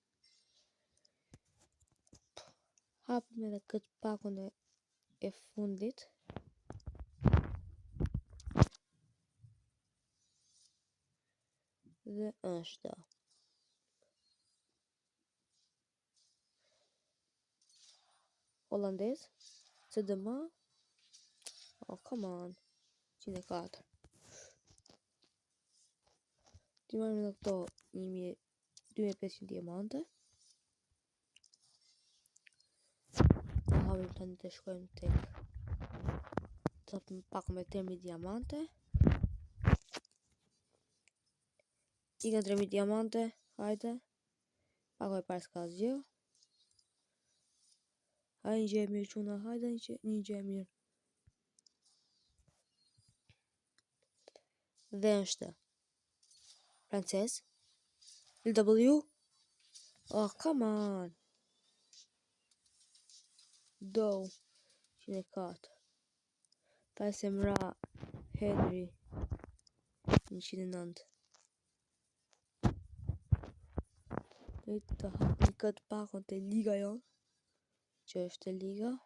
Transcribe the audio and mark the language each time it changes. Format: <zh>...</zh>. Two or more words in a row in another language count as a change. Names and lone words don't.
<sq>Hapim edhe këtë pakon e fundit. Dhe është Hollandez CDM.</sq> <en>Oh, come on. 104.</en> <sq>Ti marrim edhe këto 2500 diamante. Të hapim tani të shkojmë tek të hapim pak me 3000 diamante. I ka 3000 diamante, hajde. Pako e parë s'ka asgjë. Hajde një gjë e mirë quna, hajde një gjë e mirë. Dhe është francez. LW.</sq> <en>Oh, come on.</en> <sq>Do 104. Semra Henry 109. Dhe të hapim këtë pakon të liga jonë, që është liga.</sq>